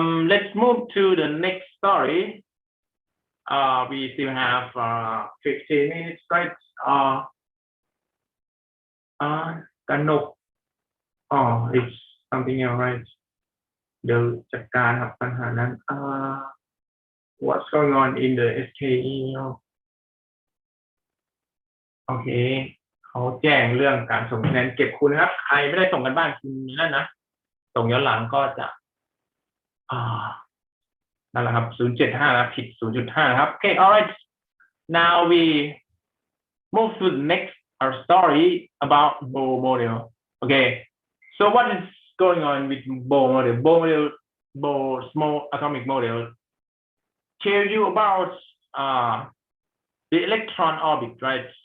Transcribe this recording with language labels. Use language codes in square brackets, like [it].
[en] Let's move to the next story. We still have 15 minutes, right? Kanok. Oh, it's something else, right? [th] เดี๋ยวจัดการครับปัญหานั้น [en] what's going on in the SKE [th] โอเคเขาแจ้งเรื่องการส่งคะแนนเก็บคุณนะครับใครไม่ได้ส่งกันบ้านคุณนั่นนะส่งย้อนหลังก็จะนั่นแหละครับ 0.75 นะผิด 0.5 นะครับ [en] Okay, all right. Now we move to the next story about Bohr model. Okay, so what is going on with Bohr model? Bohr small atomic model tell you about the electron orbit, right?